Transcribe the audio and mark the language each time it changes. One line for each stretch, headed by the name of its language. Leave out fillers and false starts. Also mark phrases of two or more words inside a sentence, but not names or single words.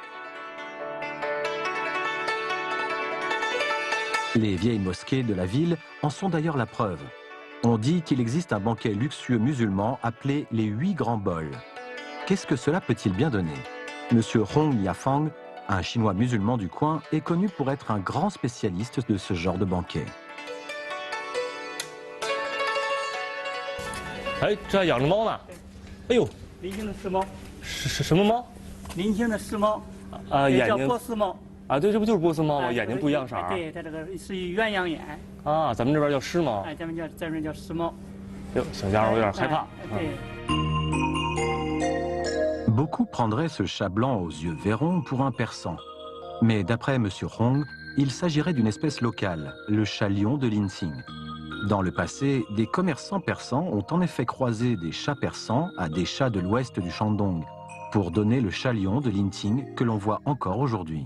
French: Les vieilles mosquées de la ville en sont d'ailleurs la preuve. On dit qu'il existe un banquet luxueux musulman appelé les 8 grands bols. Qu'est-ce que cela peut-il bien donner? Monsieur Hong Yafang, un chinois musulman du coin, est connu pour être un grand spécialiste de ce genre de banquet.
Chinese: 哎，这还养着猫呢。哎呦，林姓的丝猫，是什么猫？林姓的丝猫，啊，也叫眼睛波斯猫。啊，对，这不就是波斯猫吗？哎眼睛不一样色儿。对，它这个是鸳鸯眼。啊，咱们这边叫狮猫。哎，咱们叫丝猫。哟，小家伙有点害怕。对。
French: Beaucoup prendraient ce chat blanc aux yeux verrons pour un persan. Mais d'après M. Hong, il s'agirait d'une espèce locale, le chat lion de Linqing. Dans le passé, des commerçants persans ont en effet croisé des chats persans à des chats de l'ouest du Shandong, pour donner le chat lion de Linqing que l'on voit encore aujourd'hui.